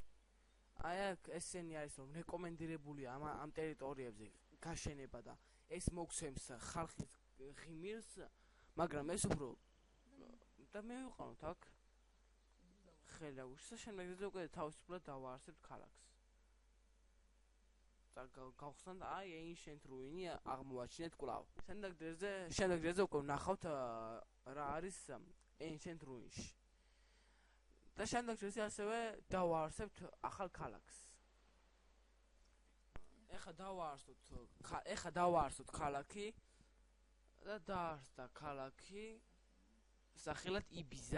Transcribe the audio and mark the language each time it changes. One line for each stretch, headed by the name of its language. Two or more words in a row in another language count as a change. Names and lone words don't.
Georgian: აი აქ ესენი არის რომ რეკომენდირებულია ამ ტერიტორიებზე გაშენება და ეს მოგცემს ხალხის ღიმილს, მაგრამ ეს უფრო და მივიყვანოთ აქ ხელაუშს და შემდეგ უკვე თავისუფლად დავაარსებთ ქალაქს. და გავხსნათ აი
English: ancient ruin-
Georgian: ი აღმოვაჩინეთ კვლავ. შემდეგ დღეზე უკვე ვნახავთ რა არის
English: ancient ruin-
Georgian: ში. და შემდეგ დღეზე ასევე დავაარსებთ ახალ ქალაქს. ეხა დავაარსოთ ქალაქი და დაარსდა ქალაქი სახელად იბიზა.